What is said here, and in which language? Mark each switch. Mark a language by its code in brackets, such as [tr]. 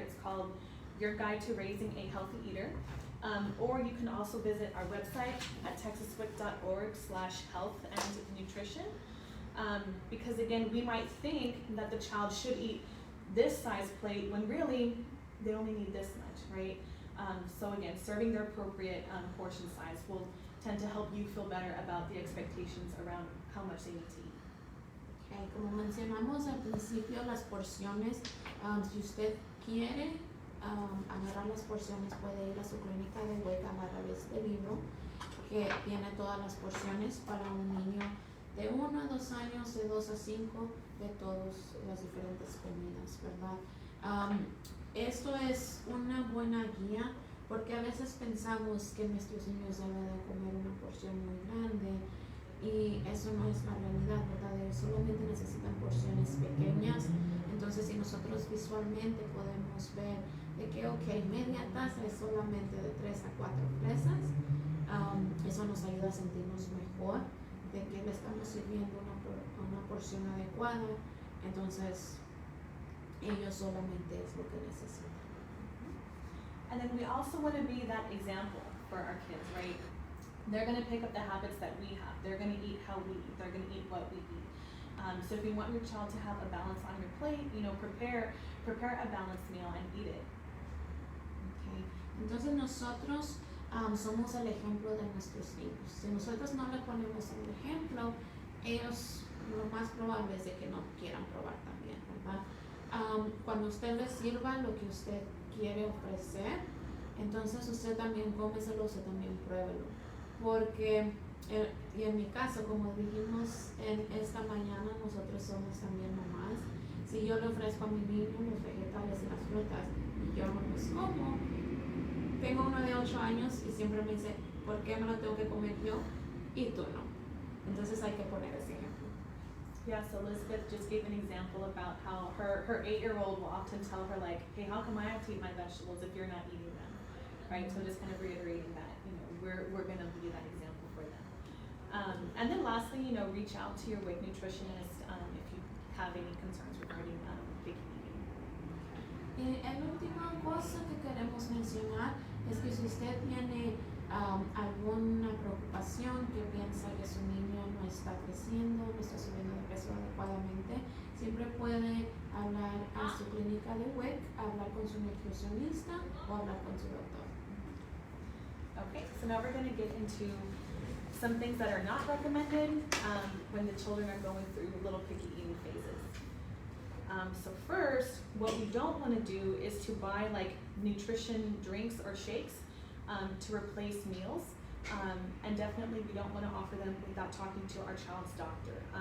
[en] It's called Your Guide to Raising a Healthy Eater. Or you can also visit our website at texaswic.org/health and nutrition. Because again, we might think that the child should eat this size plate when really they only need this much, right? So again, serving their appropriate portion size will tend to help you feel better about the expectations around how much they need to eat. [es] Okay, como mencionamos al principio, las porciones, si usted quiere agarrar las porciones, puede ir a su clínica de WIC a agarrar este libro que tiene todas las porciones para un niño de 1 a 2 años, de 2 a 5, de todas las diferentes comidas, ¿verdad? Esto es una buena guía porque a veces pensamos que nuestros niños deben de comer una porción muy grande y eso no es la realidad, ¿verdad? Ellos solamente necesitan porciones pequeñas. Entonces, si nosotros visualmente podemos ver de que, ok, media taza es solamente de 3 a 4 fresas, eso nos ayuda a sentirnos mejor de que le estamos sirviendo una porción adecuada. Entonces, ellos solamente es lo que necesitan. [en] And then we also want to be that example for our kids, right? They're going to pick up the habits that we have. They're going to eat how we eat. They're going to eat what we eat. So if you want your child to have a balance on your plate, prepare a balanced meal and eat it. Okay. [es] Entonces nosotros somos el ejemplo de nuestros niños. Si nosotros no le ponemos el ejemplo, ellos lo más probable es de que no quieran probar también, ¿verdad? Cuando usted les sirva lo que usted quiere ofrecer, entonces usted también cómeselo, usted también pruébelo. Porque, y en mi caso, como dijimos en esta mañana, nosotros somos también mamás. Si yo le ofrezco a mi niño los vegetales y las frutas y yo no los como, tengo uno de 8 años y siempre me dice, ¿por qué me lo tengo que comer yo y tú no? Entonces hay que poner ese ejemplo. [en] Yeah, so Elizabeth just gave an example about how her 8-year-old will often tell her like, hey, how come I have to eat my vegetables if you're not eating them, right? So just kind of reiterating that, we're going to be that example for them. And then lastly, reach out to your WIC nutritionist if you have any concerns regarding picky eating. [es] La última cosa que queremos mencionar es que si usted tiene alguna preocupación, que piensa que su niño no está creciendo, no está subiendo de peso adecuadamente, siempre puede hablar a su clínica de WIC, hablar con su nutricionista o hablar con su doctor. [en] Okay, so now we're going to get into some things that are not recommended when the children are going through little picky eating phases. So first, what we don't want to do is to buy like nutrition drinks or shakes to replace meals, and definitely we don't want to offer them without talking to our child's doctor.